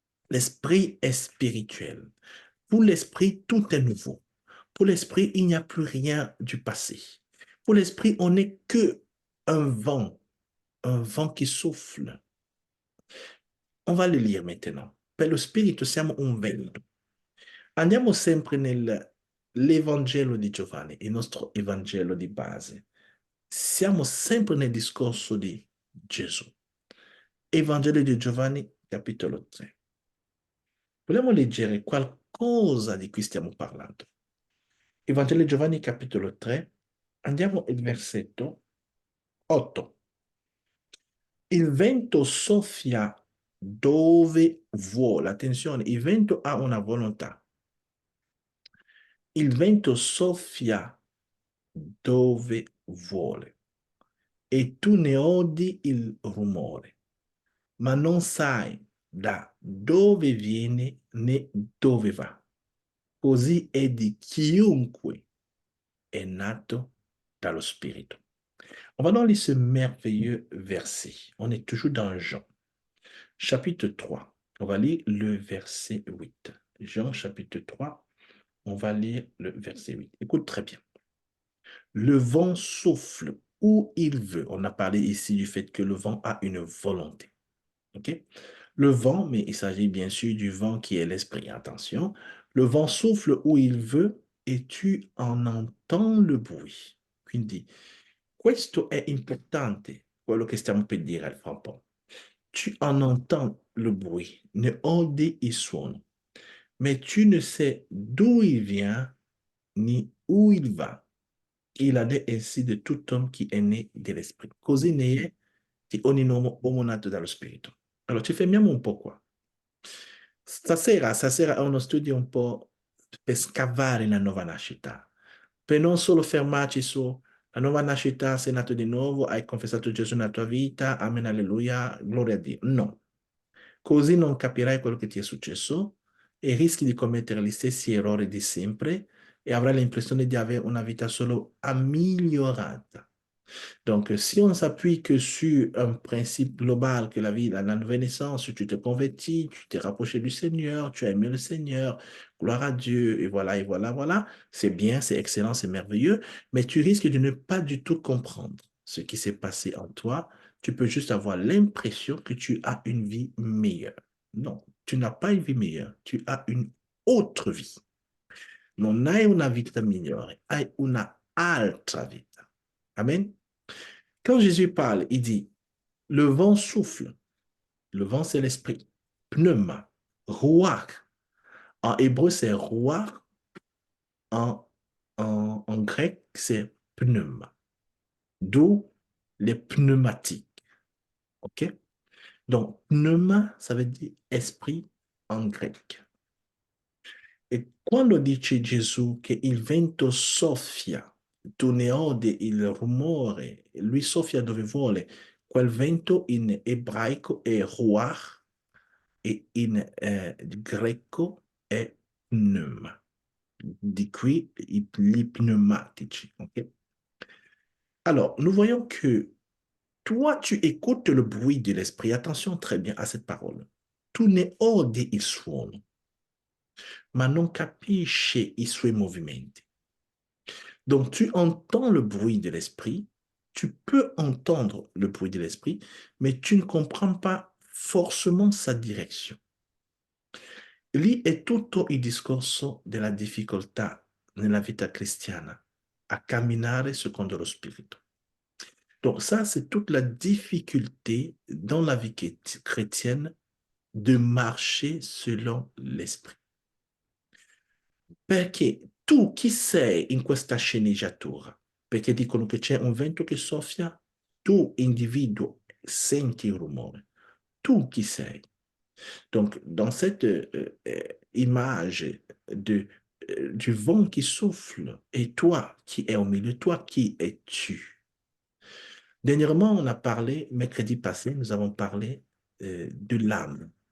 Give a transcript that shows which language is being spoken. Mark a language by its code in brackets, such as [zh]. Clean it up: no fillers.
[fr] L'esprit est spirituel. Pour l'esprit, tout est nouveau. Pour l'esprit, il n'y a plus rien du passé. Pour l'esprit, on n'est que un vent qui souffle. On va le lire maintenant. [it] Per lo spirito siamo un vento. Andiamo sempre nell'Evangelo di Giovanni, il nostro Evangelo di base. Siamo sempre nel discorso di Gesù. Evangelo di Giovanni, capitolo 3. Vogliamo leggere qualcosa di cui stiamo parlando. Evangelo di Giovanni, capitolo 3. Andiamo al versetto 8. Il vento soffia dove vuole. Attenzione, il vento ha una volontà. Il vento soffia dove vuole e tu ne odi il rumore, ma non sai da dove viene né dove va. Così è di chiunque [fr] est [it] nato [fr] dans le [it] Spirit. [fr] On va donc lire ce merveilleux verset. On est toujours dans Jean, chapitre 3. On va lire le verset 8. Jean, chapitre 3, on va lire le verset 8. Écoute très bien. Le vent souffle où il veut. On a parlé ici du fait que le vent a une volonté. OK? Le vent, mais il s'agit bien sûr du vent qui est l'esprit. Attention. Le vent souffle où il veut et tu en entends le bruit. [it] Quindi, questo è importante, quello che stiamo per dire fra un po'. [fr] Tu en entends le bruit, [it] ne odi il suono, [fr] mais tu ne sais d'où il vient ni où il va. Il en est ainsi de tout homme qui [it] è né dell' [fr] esprit. [it] Così ne è di ogni uomo nato dallo spirito. Allora, ci fermiamo un po' qua. Stasera è uno studio un po' per scavare la nuova nascita, per non solo fermarci su la nuova nascita, sei nato di nuovo, hai confessato Gesù nella tua vita, amen, alleluia, gloria a Dio. No, così non capirai quello che ti è successo e rischi di commettere gli stessi errori di sempre et avrai [fr] l'impression d'avoir une vie [it] solo [fr] améliorée. Donc, si on s'appuie que sur un principe global que la vie, la nouvelle naissance, tu te convertis, tu t'es rapproché du Seigneur, tu as aimé le Seigneur, gloire à Dieu, et voilà, et voilà, voilà, c'est bien, c'est excellent, c'est merveilleux, mais tu risques de ne pas du tout comprendre ce qui s'est passé en toi. Tu peux juste avoir l'impression que tu as une vie meilleure. Non, tu n'as pas une vie meilleure, tu as une autre vie. [it] Non hai una vita migliore, hai una altra vita. [fr] Amen. Quand Jésus parle, il dit, le vent souffle. Le vent, c'est l'esprit. Pneuma. Ruach. En hébreu, c'est ruach. En grec, c'est pneuma. D'où les pneumatiques. OK? Donc, pneuma, ça veut dire esprit en grec. [it] E quando dice Gesù che il vento soffia, tu ne odi il rumore, lui soffia dove vuole, quel vento in ebraico è ruach e in greco è pneuma. Di qui gli pneumatici. Okay? [fr] Alors, nous voyons que toi, tu écoutes le bruit de l'esprit. Attention très bien à cette parole. [it] Tu ne odi il suono, ma non capisci i suoi movimenti. [fr] Donc, tu entends le bruit de l'esprit, tu peux entendre le bruit de l'esprit, mais tu ne comprends pas forcément sa [it] direzione. Lì è tutto il discorso della difficoltà nella vita cristiana a camminare secondo lo spirito. [fr] Donc ça, c'est toute la difficulté dans la vie chrétienne de marcher selon l'esprit. [it] Perché tu chi sei in questa sceneggiatura? Perché dicono che c'è un vento che soffia, tu individuo senti il rumore. Tu chi sei? [fr] Donc, dans cette image du vent qui souffle, et toi qui es au milieu, toi qui es-tu? Dernièrement, on a parlé, mercredi passé, nous avons parlé de l'âme.